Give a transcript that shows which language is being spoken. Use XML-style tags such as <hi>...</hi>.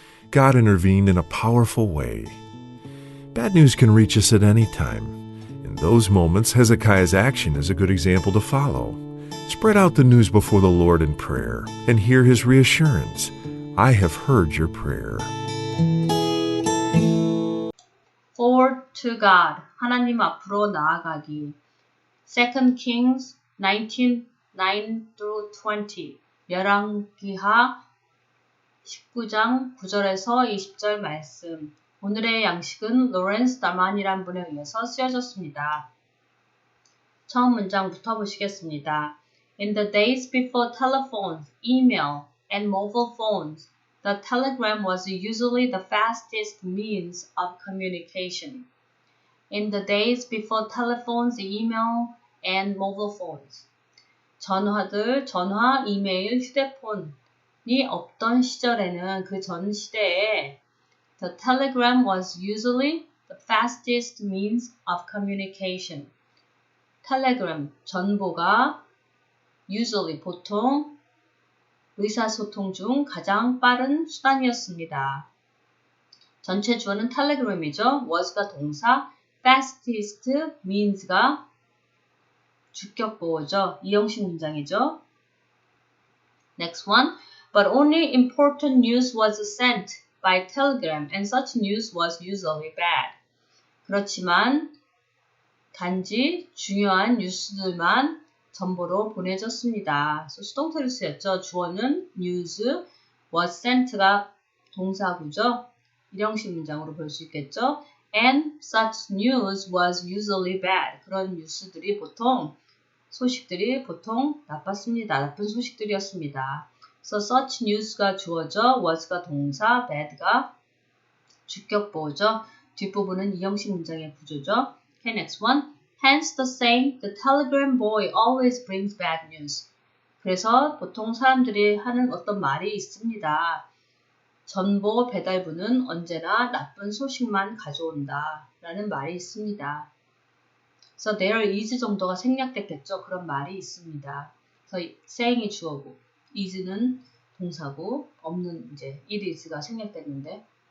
<en>God intervened in a powerful way. Bad news can reach us at any time. In those moments, Hezekiah's action is a good example to follow. Spread out the news before the Lord in prayer and hear his reassurance. I have heard your prayer. Forward to God.</en> <ko>하나님 앞으로 나아가기.</ko> <en>2 Kings 19, 9-20.</en> <ko>열왕기하 19장 9절에서 20절 말씀. 오늘의 양식은 로렌스 다만이란 분에 의해서 쓰여졌습니다. 처음 문장부터 보시겠습니다.</ko> <en>In the days before telephones, email, and mobile phones, the telegram was usually the fastest means of communication. In the days before telephones, email, and mobile phones.</en> <ko>전화, 이메일, 휴대폰이 없던 시절에는 그 전 시대에</ko> <en>the telegram was usually the fastest means of communication.</en> <ko>telegram, 전보가 usually, 보통, 의사소통 중 가장 빠른 수단이었습니다. 전체 주어는 telegram이죠. was가 동사, fastest means가 주격보어죠. 이형식 문장이죠.</ko> <en>Next one. But only important news was sent by telegram and such news was usually bad.</en> <ko>그렇지만 단지 중요한 뉴스들만 전보로 보내졌습니다. 수동태로 쓰였죠. 주어는 news, was sent가 동사구죠. 일형식 문장으로 볼 수 있겠죠.</ko> <en>And such news was usually bad.</en> <ko>그런 뉴스들이 소식들이 보통 나쁜 소식들이었습니다.</ko> <en>So such news</en> <ko>가 주어죠. was가 동사, bad가 주격보어죠. 뒷부분은 이형식 문장의 구조죠.</ko> <en>Okay, next one. Hence the saying, the telegram boy always brings bad news.</en> <ko>그래서 보통 사람들이 하는 어떤 말이 있습니다. 전보 배달부는 언제나 나쁜 소식만 가져온다 라는 말이 있습니다.</ko> <en>So there is</en> <ko>정도가 생략됐겠죠. 그런 말이 있습니다. 그래서 saying이 주어고 is는 동사고 없는 이제</ko> <en>it is</en> <ko>가 생략됐는데.</ko>